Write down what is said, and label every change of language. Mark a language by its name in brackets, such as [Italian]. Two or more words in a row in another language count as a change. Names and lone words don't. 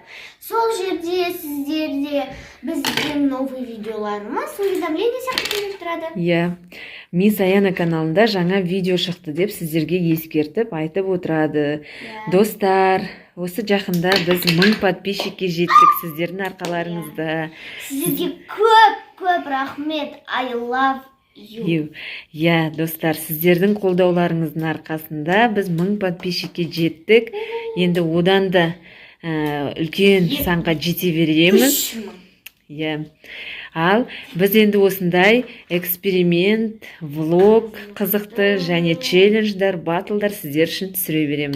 [Kazakh] Сол жерде сіздерде біздің новый видеоларымыз уведомление сияқты келіп тұрады. Иә. Мисс Аяна каналында жаңа видео шықты деп сіздерге ескертіп айтып отырады. Достар, осы жақында біз 1000 подписчикке жеттік сіздердің арқаларыңызда. Сіздерге көп рахмет. [English] I love you. [Kazakh] Иә, достар, сіздердің қолдауларыңыздың арқасында біз 1000 подписчикке жеттік. Енді одан да үлкен санға жете береміз. Иә. Ал біз енді осындай эксперимент, влог, қызықты және челлендждар, батлдар сіздер үшін түсіре береміз.